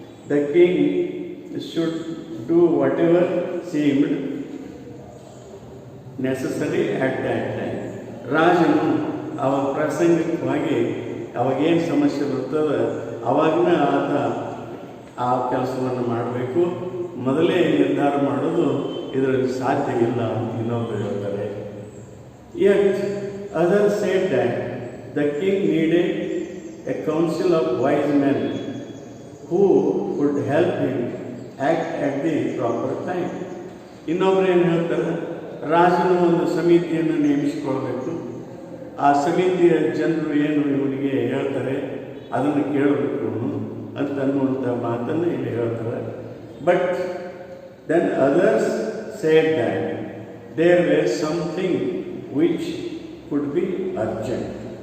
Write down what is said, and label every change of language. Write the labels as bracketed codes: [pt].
[en] The king should do whatever seemed necessary at that time. [kn] ರಾಜನು ಅವಾಗ ಪ್ರಾಸಂಗಿಕವಾಗಿ ಅವಾಗೇನು ಸಮಸ್ಯೆ ಬರ್ತದೆ ಅವಾಗನ ಆತ ಆ ಕೆಲಸವನ್ನು ಮಾಡಬೇಕು. ಮೊದಲೇ ನಿರ್ಧಾರ ಮಾಡೋದು ಇದರಲ್ಲಿ ಸಾಧ್ಯ ಇಲ್ಲ ಅಂತ ಇನ್ನೊಬ್ಬರು ಹೇಳ್ತಾರೆ. [en] Yet others said that the king needed a council of wise men who would help him act at the proper time. [kn] ಇನ್ನೊಬ್ರು ಏನು ಹೇಳ್ತಾರೆ, ರಾಜನು ಒಂದು ಸಮಿತಿಯನ್ನು ನೇಮಿಸಿಕೊಳ್ಬೇಕು. ಆ ಸಮಿತಿಯ ಜನರು ಏನು ಇವನಿಗೆ ಹೇಳ್ತಾರೆ ಅದನ್ನು ಕೇಳಬೇಕು ಅಂತ ಅನ್ನುವಂಥ ಮಾತನ್ನು ಇಲ್ಲಿ ಹೇಳ್ತಾರೆ. [en] But then others said that there were something which could be urgent.